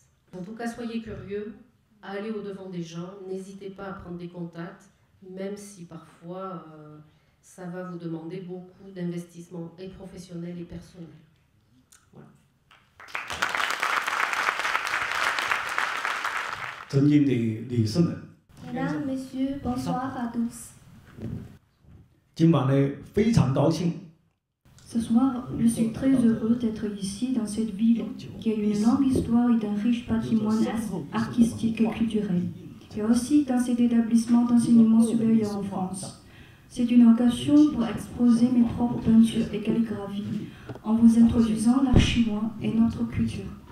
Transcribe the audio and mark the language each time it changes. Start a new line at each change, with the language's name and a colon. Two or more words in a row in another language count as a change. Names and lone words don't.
French: En tout cas, soyez curieux, allez au-devant des gens, n'hésitez pas à prendre des contacts, même si parfois ça va vous demander beaucoup d'investissement et professionnel et personnel. Voilà. Mesdames, Messieurs, bonsoir à tous.
Chinese: 今晚呢非常高兴
French: Ce soir, je suis très heureux d'être ici, dans cette ville qui a une longue histoire et d'un riche patrimoine artistique et culturel, et aussi dans cet établissement d'enseignement supérieur en France. C'est une occasion pour exposer mes propres peintures et calligraphies en vous introduisant l'art chinois et notre culture.